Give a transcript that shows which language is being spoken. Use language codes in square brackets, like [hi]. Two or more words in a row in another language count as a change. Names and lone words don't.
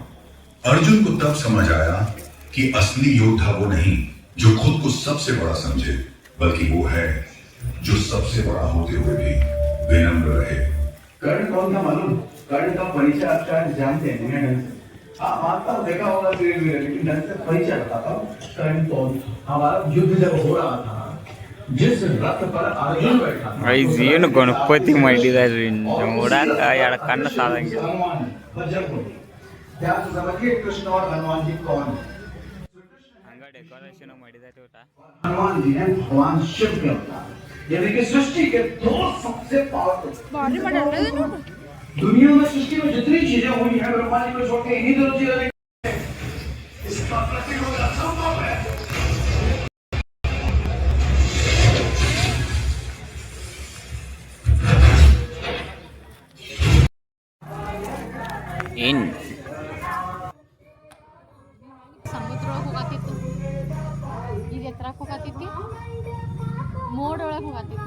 [hi] अर्जुन को तब समझ आया कि असली योद्धा वो नहीं जो खुद को सबसे बड़ा समझे, बल्कि वो है जो सबसे बड़ा होते हुए भी विनम्र रहे। कर्ण कौन था मालूम? कर्ण का परिचय आप शायद जानते हैं दुनिया ढंग से। आप आपका देखा होगा लेकिन ढंग से परिचय बताता हूँ। कर्ण कौन था? हमारा युद्ध जब हो रहा था, जिस रथ पर अर्जुन बैठा था, [kn] ಏನು ಗಣಪತಿ ಮಾಡಿದಾರೆ ನೋಡಾಕ ಎರಡು ಕಣ್ಣು ಸಾಲಂಗಿಲ್ಲ. [hi] हनुमान बजरंगबली। ध्यान से समझिए कृष्ण और हनुमान जी कौन है। [kn] ಹಂಗ ಡೆಕೋರೇಷನ್ ಮಾಡಿದಾರೆ ಊಟ. [hi] हनुमान जी हैं भगवान शिव के अवतार, यानी कि सृष्टि के दो सबसे पावरफुल। दुनिया में सृष्टि में जितनी चीजें हुई हैं ब्रह्मा जी को छोड़ के इन्हीं दोनों चीजों ने इसका प्रतीक होना संभव है। [kn] ಏನು ಸಮುದ್ರ ಒಳಗೆ ಹೋಗತ್ತಿತ್ತು, ಈಗ ಎತ್ತರಕ್ಕೆ ಹೋಗತ್ತೈತಿ, ಮೋಡ್ ಒಳಗೆ ಹೋಗತ್ತೈತಿ.